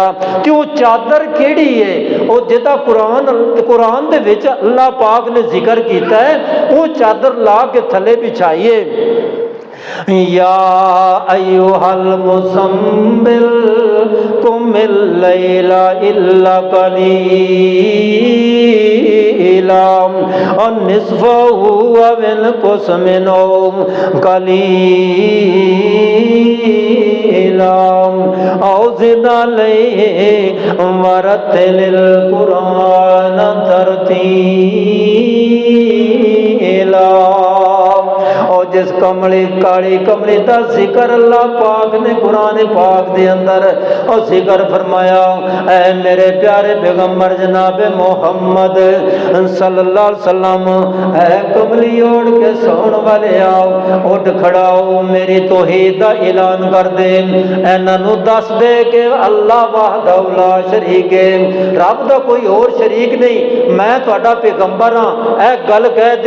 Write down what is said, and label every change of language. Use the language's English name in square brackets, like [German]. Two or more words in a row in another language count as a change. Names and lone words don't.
[Punjabi] تے او چادر کہڑی ہے او جہدا قرآن دے وچ اللہ پاک نے ذکر کیتا ہے، او چادر لا کے تھلے وچھائیے. [Arabic] يا أيها المزمل قم الليل إلا قليلا اور نصفه أو انقص منه قليلا أو زد عليه ورتل القرآن ترتيلا. [Punjabi] اور جس کملی کالی کملی کا ذکر اللہ پاک نے قرآن پاک دے اندر اور ذکر فرمایا، اے میرے پیارے پیغمبر جناب محمد [Arabic] صلى الله عليه وسلم, [Punjabi] اے کملی اوڑھ کے سون والے آؤ، اٹھ کھڑاؤ، میری توحید دا اعلان کر دے، انہاں نوں دس دے کہ اللہ [Arabic] وحده لا شريك [Punjabi] ہے، رب دا کوئی اور شریک نہیں، میں تہاڈا پیغمبر ہاں، اے گل کہہ دے.